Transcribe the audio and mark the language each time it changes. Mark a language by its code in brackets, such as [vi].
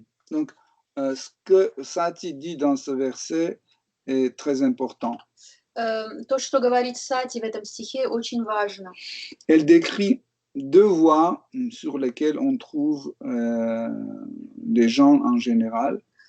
[fr] Donc, ce que Sati dit dans ce verset est très important. [ru] То, что говорит Сати в этом стихе, очень важно. [fr] Elle décrit deux voies sur lesquelles on trouve les gens en général.